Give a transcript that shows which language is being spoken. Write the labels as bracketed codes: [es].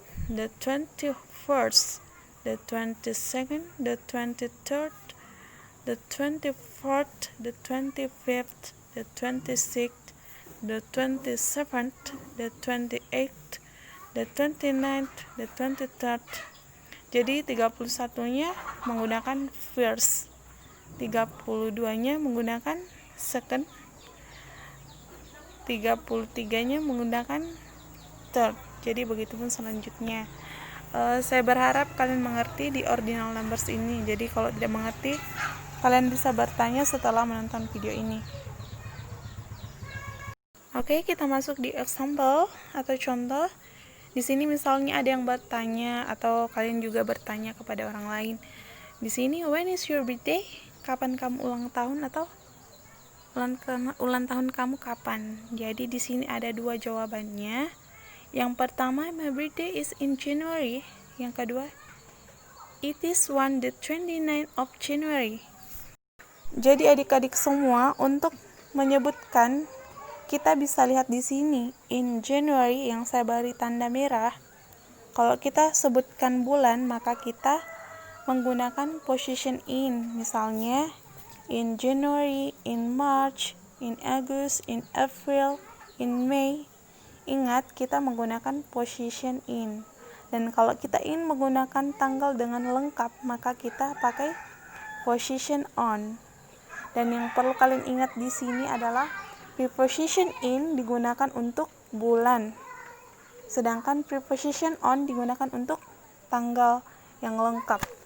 [en] the 21st, the 22nd, the 23rd, the 24th, the 25th, the 26th, the 27th, the 28th, the 29th, the 23rd. [id] Jadi 31-nya menggunakan first, 32-nya menggunakan second, 33-nya menggunakan third. Jadi begitupun selanjutnya. Saya berharap kalian mengerti di ordinal numbers ini. Jadi kalau tidak mengerti, kalian bisa bertanya setelah menonton video ini. Oke, kita masuk di example atau contoh. Di sini misalnya ada yang bertanya atau kalian juga bertanya kepada orang lain. Di sini, [en] when is your birthday? [id] Kapan kamu ulang tahun atau ulang tahun kamu kapan? Jadi di sini ada dua jawabannya. Yang pertama, [en] my birthday is in January. [id] Yang kedua, [en] it is on the 29th of January. [id] Jadi adik-adik semua, untuk menyebutkan, kita bisa lihat di sini in January yang saya beri tanda merah. Kalau kita sebutkan bulan, maka kita menggunakan position in. Misalnya in January, in March, in August, in April, in May. Ingat, kita menggunakan position in. Dan kalau kita ingin menggunakan tanggal dengan lengkap, maka kita pakai position on. Dan yang perlu kalian ingat di sini adalah preposition in digunakan untuk bulan, sedangkan preposition on digunakan untuk tanggal yang lengkap.